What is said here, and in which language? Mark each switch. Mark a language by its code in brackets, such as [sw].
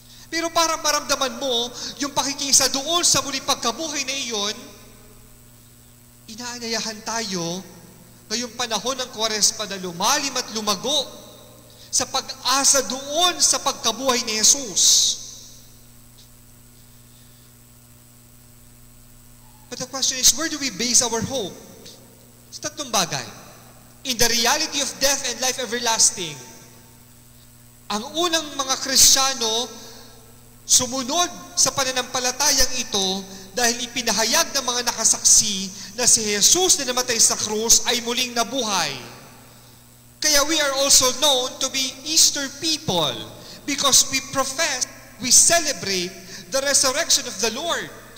[tl] Pero para maramdaman mo yung pakikisa doon sa muling pagkabuhay na iyon, inaanyayahan tayo ngayong panahon ng Kwaresma na lumalim at lumago sa pag-asa doon sa pagkabuhay ni Jesus. [en] But the question is, where do we base our hope? [tl] Sa tatlong bagay. [en] In the reality of death and life everlasting. [tl] Ang unang mga Kristiyano, sumunod sa pananampalatayang ito dahil ipinahayag ng mga nakasaksi na si Jesus na namatay sa krus ay muling nabuhay. [en] Kaya we are also known to be Easter people because we celebrate the resurrection of the Lord.